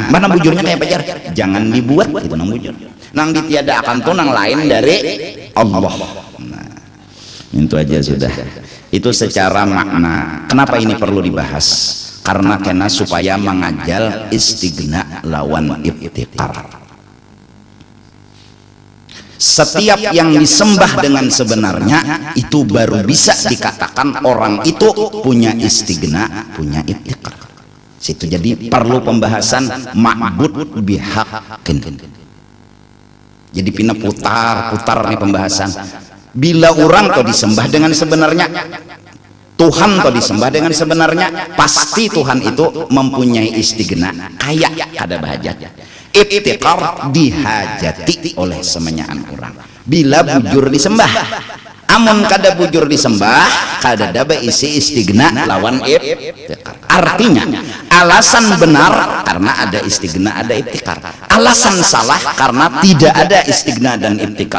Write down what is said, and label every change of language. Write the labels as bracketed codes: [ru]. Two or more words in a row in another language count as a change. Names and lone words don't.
[bjn] Mana bujurnya kayak pajar, jangan dibuat itu nang bujur, nang ditiadakan tuh nang lain dari Allah. [id] Nah, itu aja sudah. Itu secara makna. Kenapa ini perlu dibahas? Karena supaya mengajal istighna lawan ibtikar. Setiap yang disembah dengan sebenarnya itu baru bisa dikatakan orang itu punya istighna, punya ibtikar. Situ jadi perlu pembahasan [ar] معبود بحق. [bjn] Jadi pina putar nih pembahasan. [id] Bila orang kau disembah dengan sebenarnya, Tuhan kau disembah dengan sebenarnya, pasti Tuhan itu mempunyai istighna, [bjn] kaya kada bahajat. [id] Ibtikar dihajati oleh semenyaan orang. [bjn] Bila bujur disembah, amun kada bujur disembah, kada ada isi istighna lawan ibtikar. [id] Artinya alasan benar karena ada istighna ada ibtikar, alasan salah karena tidak ada istighna dan ibtikar.